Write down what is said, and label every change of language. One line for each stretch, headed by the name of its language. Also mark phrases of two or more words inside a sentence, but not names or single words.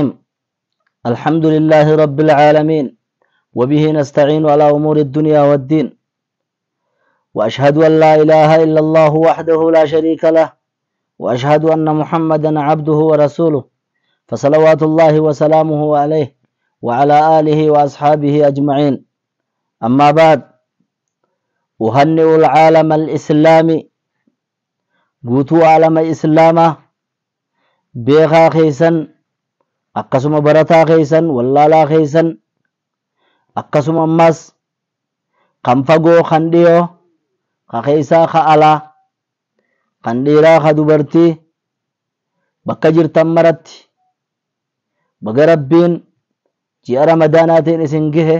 Arabic: الحمد لله رب العالمين، وبه نستعين على أمور الدنيا والدين، وأشهد أن لا إله إلا الله وحده لا شريك له، وأشهد أن محمدا عبده ورسوله، فصلوات الله وسلامه عليه وعلى آله وأصحابه أجمعين. أما بعد، أهنئ العالم الإسلامي، قوتو عالم إسلامه beekaa
Oromo: keeysan akkasuma barataa keeysan wallaalaa keeysan akkasuma ammas kan fagoo kan dhiyoo ka keeysaa ka alaa kan dhiiraa ka dubartii bakka jirtan maratti baga rabbiin ji'a ramadaanaatiin isin gahe.